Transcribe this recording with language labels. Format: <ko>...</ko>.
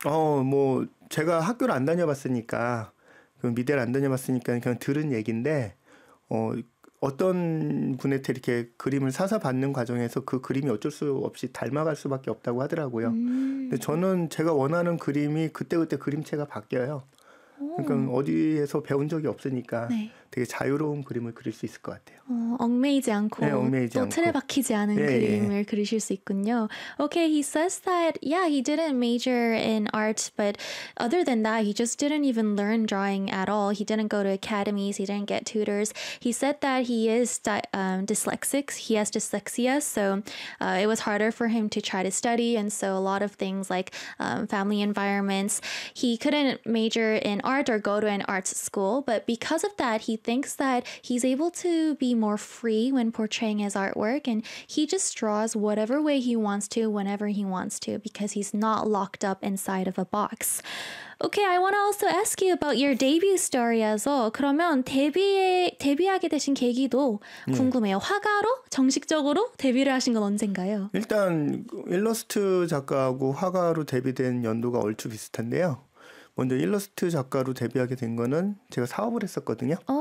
<ko>뭐 제가 학교를 안 다녀봤으니까 그 미대를 안 다녀봤으니까 그냥 들은 얘긴데 어떤 분한테 이렇게 그림을 사서 받는 과정에서 그 그림이 어쩔 수 없이 닮아갈 수밖에 없다고 하더라고요. 근데 저는 제가 원하는 그림이 그때그때 그림체가 바뀌어요. 그러니까 어디에서 배운 적이 없으니까 네. 되게 자유로운 그림을 그릴 수 있을 것 같아요. 얽매이지 않고 네, 얽매이지 또 틀에 박히지 않은 네, 그림을 네. 그리실 수 있군요.</ko> <en>Okay, he says that yeah, he didn't major in art, but other than that, he just didn't even learn drawing at all. He didn't go to academies. He didn't get tutors. He said that he is dyslexic. He has dyslexia, so it was harder for him to try to study, and so a lot of things like family environments, he couldn't major in art or go to an arts school. But because of that, he thinks that he's able to be more free when portraying his artwork, and he just draws whatever way he wants to, whenever he wants to, because he's not locked up inside of a box. Okay, I want to also ask you about your debut story as well.</en> <ko>그러면 데뷔하게 되신 계기도 궁금해요. 네. 화가로 정식적으로 데뷔를 하신 건 언젠가요? 일단 일러스트 작가하고 화가로 데뷔된 연도가 얼추 비슷한데요. 먼저 일러스트 작가로 데뷔하게 된 거는 제가 사업을 했었거든요.</ko>